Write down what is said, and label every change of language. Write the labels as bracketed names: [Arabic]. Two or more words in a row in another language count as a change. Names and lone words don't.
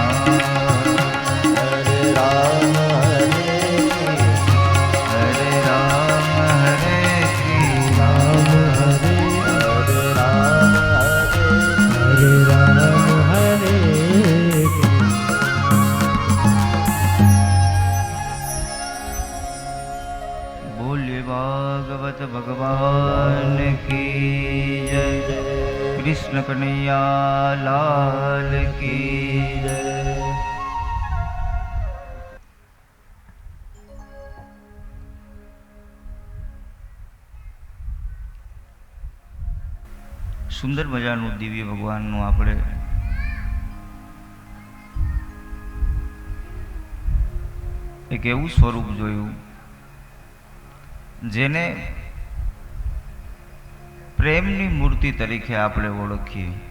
[Sanskrit] Hare Ram, Hare Krishna. Hare Ram, Hare Krishna, Hare Ram, Hare Hare Ram, Hare Krishna. [Hindi] बोले भागवत भगवान की जय, कृष्ण कन्हैया लाल की जय। [Gujarati] સુંદર મજાનું દિવ્ય ભગવાનનું આપણે એક એવું સ્વરૂપ જોયું જેને પ્રેમની મૂર્તિ તરીકે આપણે ઓળખીએ.